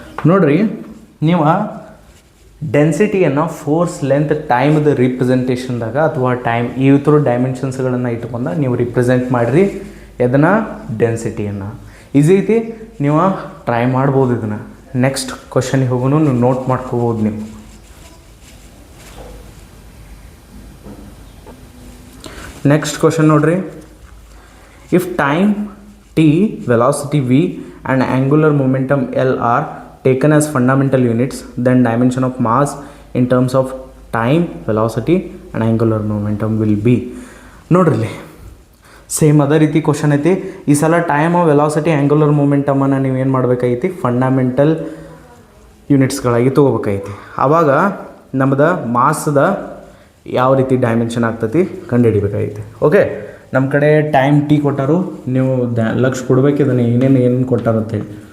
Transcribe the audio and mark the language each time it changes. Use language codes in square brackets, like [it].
[kn] ನೋಡ್ರಿ, ನೀವು ಡೆನ್ಸಿಟಿಯನ್ನು force, length, ಟೈಮ್ದು ರಿಪ್ರೆಸೆಂಟೇಷನ್ದಾಗ ಅಥವಾ ಟೈಮ್ ಈ ಥರ ಡೈಮೆನ್ಷನ್ಸ್ಗಳನ್ನು ಇಟ್ಕೊಂಡು ನೀವು ರಿಪ್ರೆಸೆಂಟ್ ಮಾಡಿರಿ ಅದನ್ನು, ಡೆನ್ಸಿಟಿಯನ್ನು. ಈಸಿ ಐತಿ, ನೀವು ಟ್ರೈ ಮಾಡ್ಬೋದು ಇದನ್ನು. ನೆಕ್ಸ್ಟ್ ಕ್ವಶನಿಗೆ ಹೋಗೋನು, ನೀವು ನೋಟ್ ಮಾಡ್ಕೋಬೋದು. ನೀವು ನೆಕ್ಸ್ಟ್ ಕ್ವಶನ್ ನೋಡ್ರಿ, [en] If time T, velocity V and angular momentum L are taken as fundamental units, then dimension of mass in terms of time, velocity and angular momentum will be. [kn] ನೋಡ್ರಿ, same ಅದೇ ರೀತಿ question ಐತಿ. ಈ ಸಲ time, velocity, angular ಮೊಮೆಂಟಮನ್ನು ನೀವು ಏನು ಮಾಡಬೇಕಾಗಿತಿ? Fundamental ಯೂನಿಟ್ಸ್ಗಳಾಗಿ ತೊಗೋಬೇಕಾಗಿತಿ. ಆವಾಗ ನಮ್ಮದು ಮಾಸ್ದ ಯಾವ ರೀತಿ ಡೈಮೆನ್ಷನ್ ಆಗ್ತೈತಿ ಕಂಡುಹಿಡಿಬೇಕಾಗೈತಿ. ಓಕೆ, ನಮ್ಮ ಕಡೆ ಟೈಮ್ T ಕೊಟ್ಟಾರು, ನೀವು ಲಕ್ಷ ಕೊಡ್ಬೇಕು ಇದನ್ನು ಏನೇನು ಕೊಟ್ಟಾರಂತೇಳಿ.